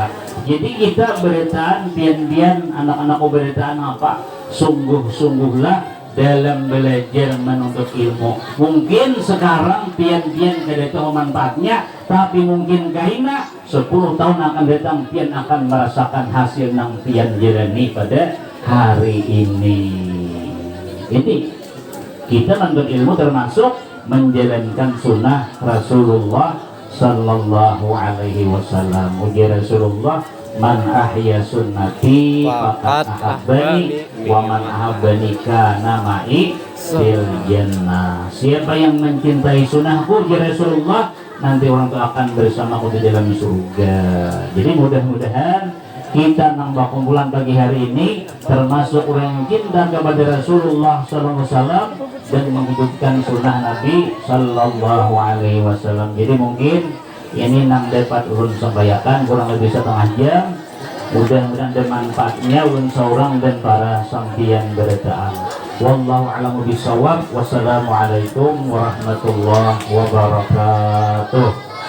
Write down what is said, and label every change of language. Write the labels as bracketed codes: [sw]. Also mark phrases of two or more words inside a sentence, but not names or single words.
[bjn] Jadi kita beritaan pian-pian anak-anakku beritaan apa? [id] Sungguh-sungguhlah dalam belajar menuntut ilmu. [bjn] Mungkin sekarang pian-pian kada tahu manfaatnya, tapi mungkin kaina 10 tahun akan datang pian akan merasakan hasil yang pian jalani pada hari ini. [id] Ini kita menuntut ilmu termasuk menjalankan sunnah Rasulullah [ar] صلى الله عليه وسلم. Uji Rasulullah من أحيا سنتي فقد أحبني ومن أحبني كان معي في الجنة. [id] Siapa yang mencintai sunnahku uji Rasulullah nanti orang itu akan bersamaku di dalam surga. Jadi mudah-mudahan kita nambah kumpulan pagi hari ini termasuk orang yang cinta kepada Rasulullah [ar] صلى الله عليه وسلم [id] dan menghidupkan sunnah Nabi [ar] صلى الله عليه وسلم. [bjn] Jadi mungkin ini nang dapat ulun sampaikan kurang lebih setengah jam. Mudah-mudahan ada manfaatnya ulun seorang dan para sampian beritaan. [ar] والله أعلم بالصواب. والسلام عليكم ورحمة الله وبركاته.